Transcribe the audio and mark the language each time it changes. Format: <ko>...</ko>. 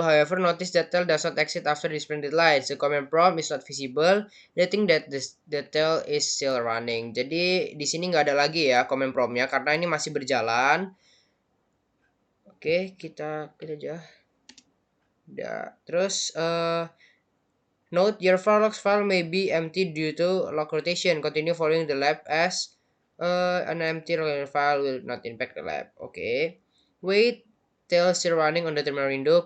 <en>However, notice that tail does not exit after the printed lines. The command prompt is not visible, letting that the tail is still running.</en> <id>Jadi, di sini nggak ada lagi ya command promptnya karena ini masih berjalan. Oke, kita aja. Udah. Terus,</id> <en>note your file logs file may be empty due to log rotation. Continue following the lab as an empty file will not impact the lab. Okay. Wait till still running on the terminal window.</en>